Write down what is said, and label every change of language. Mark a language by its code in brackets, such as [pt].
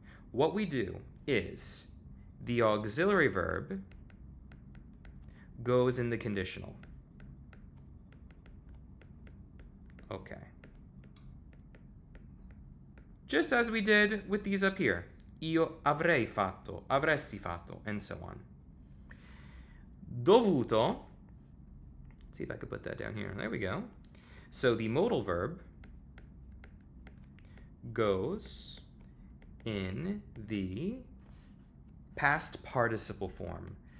[en] What we do is the auxiliary verb goes in the conditional. Okay. Just as we did with these up here. [it] Io avrei fatto, avresti fatto, [en] and so on. Dovuto, let's see if I could put that down here. There we go. So the modal verb goes in the past participle form.